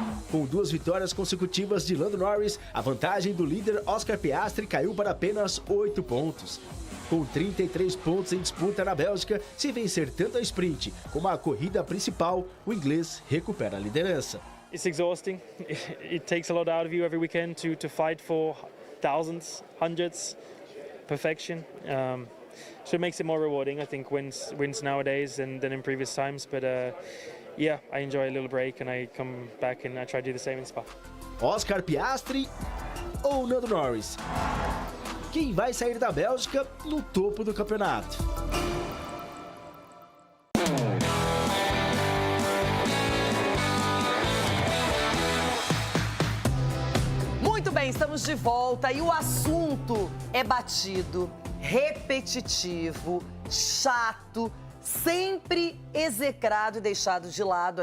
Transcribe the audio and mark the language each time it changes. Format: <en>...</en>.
<pt>Com 2 vitórias consecutivas de Lando Norris, a vantagem do líder Oscar Piastri caiu para apenas 8 pontos. Com 33 pontos em disputa na Bélgica, se vencer tanto a sprint como a corrida principal, o inglês recupera a liderança.</pt> <en>It's exhausting. It takes a lot out of you every weekend to fight for thousands, hundreds, perfection. So it makes it more rewarding. I think wins nowadays than in previous times. But yeah, I enjoy a little break and I come back and I try to do the same in Spa.</en> <pt>Oscar Piastri ou Lando Norris? Quem vai sair da Bélgica no topo do campeonato? Muito bem, estamos de volta e o assunto é batido, repetitivo, chato, sempre execrado e deixado de lado.</pt>